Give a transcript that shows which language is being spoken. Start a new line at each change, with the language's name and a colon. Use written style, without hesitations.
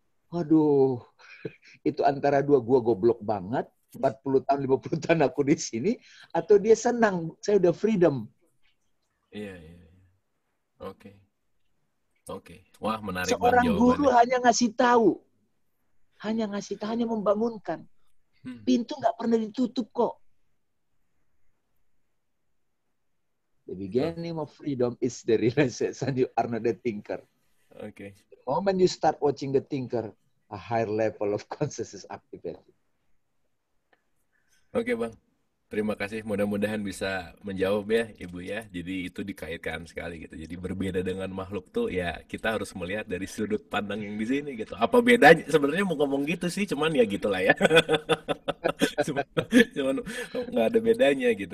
Indonesian: Waduh, itu antara dua, gua goblok banget, 40 tahun, 50 tahun aku di sini, atau dia senang, saya udah freedom. Iya. Oke. Wah, menarik Bang Seorang jawabannya. guru hanya ngasih tahu, hanya membangunkan. Pintu nggak pernah ditutup kok.
English: The beginning of freedom is the realization you are not the thinker.
Indonesian: Oke.
English: The moment you start watching the thinker, a higher level of consciousness activated.
Indonesian: Oke, Bang. Terima kasih. Mudah-mudahan bisa menjawab ya, Ibu ya. Jadi itu dikaitkan sekali gitu. Jadi berbeda dengan makhluk tuh ya kita harus melihat dari sudut pandang yang di sini gitu. Apa bedanya? Sebenarnya mau ngomong gitu sih, cuman ya gitulah ya. cuman nggak ada bedanya gitu.